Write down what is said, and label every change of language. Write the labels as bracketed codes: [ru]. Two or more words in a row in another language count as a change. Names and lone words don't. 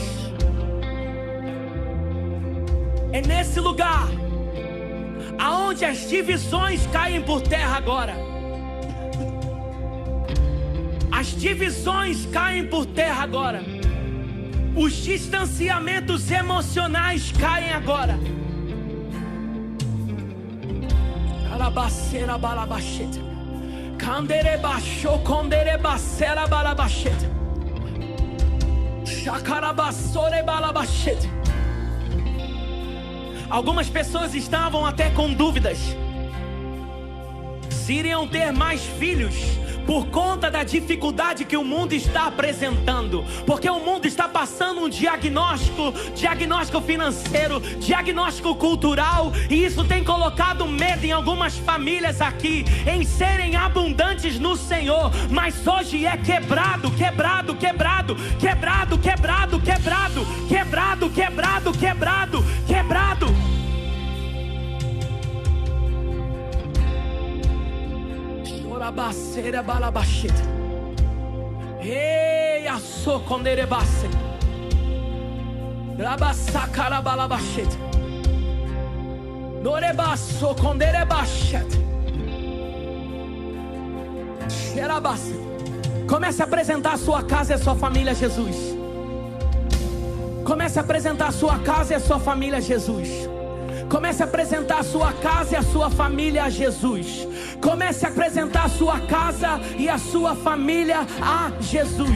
[pt] É nesse lugar aonde as divisões caem por terra agora. As divisões caem por terra agora. Os distanciamentos emocionais caem agora. Carabaceira balabacheta. Candere baixo condere bacera balabacheta. Chacarabassore balabacheta. Algumas pessoas estavam até com dúvidas se iriam ter mais filhos por conta da dificuldade que o mundo está apresentando, porque o mundo está passando um diagnóstico financeiro, diagnóstico cultural, e isso tem colocado medo em algumas famílias aqui, em serem abundantes no Senhor, mas hoje é quebrado. Baceira balabacheta. Ei, aço condere bace. Rabasacara balabacheta. Norebaço condere bacheta. Xerabace. Comece a apresentar a sua casa e a sua família a Jesus. Comece a apresentar a sua casa e a sua família a Jesus. Comece a apresentar a sua casa e a sua família a Jesus. Comece a apresentar a sua casa e a sua família a Jesus.